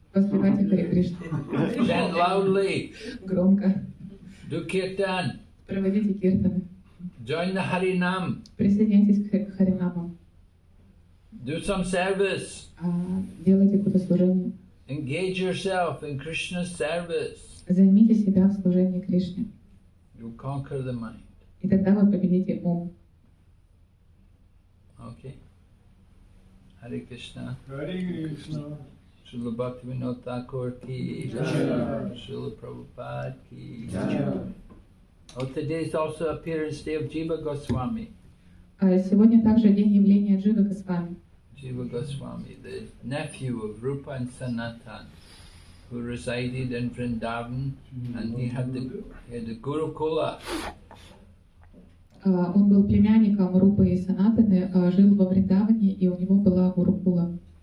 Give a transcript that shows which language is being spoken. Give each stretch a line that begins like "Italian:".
Russian: Воспевайте Харе Кришну.
English: Chant loudly.
Russian: Громко.
English: Do kirtan.
Russian: Проводите киртаны.
English: Join the Harinam.
Russian: Присоединяйтесь к Харинамам.
English: Do some service.
Russian: Делайте какое-то служение.
English: Engage yourself in Krishna's service.
Russian: Займите себя в служении Кришне.
English: You conquer the mind.
Russian: И тогда вы победите ум.
English: Okay. Hare Krishna. Hare Krishna. Srila Bhaktivinoda Thakur ki Jai. Srila Prabhupada ki Jai. Oh, today is also appearance day of Jiva Goswami.
Russian: Сегодня также день явления Дживы Госвами.
English: Jiva Goswami, the nephew of Rupa and Sanatan, who resided in Vrindavan, and he had the Gurukula.
Russian: Он был племянником Рупы и Санатаны, жил во Вриндаване, и у него была Гурукула.